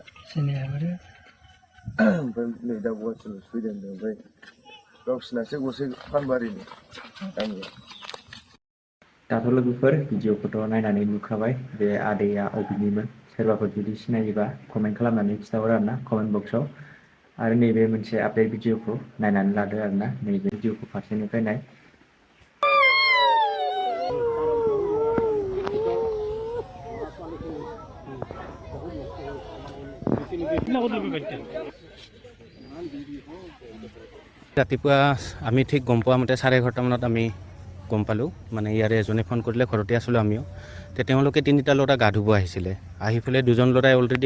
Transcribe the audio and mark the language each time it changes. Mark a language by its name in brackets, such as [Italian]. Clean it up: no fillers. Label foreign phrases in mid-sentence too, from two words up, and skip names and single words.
[Bodo] ओमफ्राय नै दा गुवाहाटियाव फैदों होनदों ओमफ्राय गावसिनासो गसाइ फानबारिनि गामिया दाथ' लोगोफोर भिडिअखौथ' नायनानै नुखाबाय बे आदैया अबेनिमोन सोरबाफोर जुदि सिनायोबा कमेन्ट खालामनानै खिथाहरो आरोना कमेन्ट बक्सआव आरो नैबे मोनसे आपडेट भिडिअखौ नायनानै लादो आरोना नैबे भिडिअखौ फारसेनिफ्राय नाय [Assamese] ৰাতিপুৱা আমি ঠিক গম পোৱা মতে 11:30মানত আমি গম পালোঁ মানে ইয়াৰে এজনে ফোন কৰিলে ঘৰতে আছিলোঁ আমিও তেওঁলোকে তিনিটা ল'ৰা গা ধুব আহিছিলে আহি পেলাই দুজন ল'ৰাই অলৰেডি